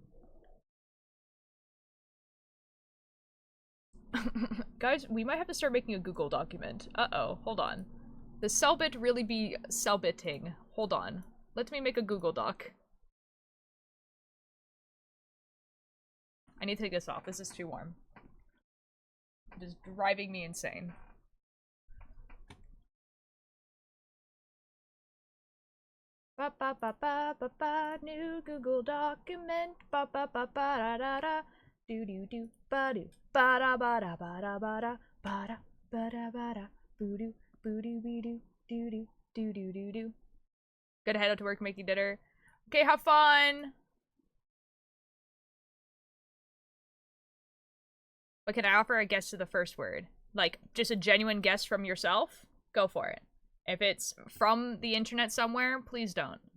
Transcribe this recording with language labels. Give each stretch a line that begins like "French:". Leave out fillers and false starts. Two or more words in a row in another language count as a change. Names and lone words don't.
English: Guys, we might have to start making a Google document. Uh-oh, hold on. The Selbit really be Selbitting. Hold on. Let me make a Google doc. I need to take this off. This is too warm. It is driving me insane. Ba ba ba ba ba ba, new Google document. Ba ba ba ba da da da. Do do do ba do. Ba da ba da ba da ba da ba da ba da ba da boo doo boo doo bee doo doo doo doo doo doo doo. Gotta head out to work, making dinner. Okay, have fun! But can I offer a guess to the first word? Like, just a genuine guess from yourself? Go for it. If it's from the internet somewhere, please don't.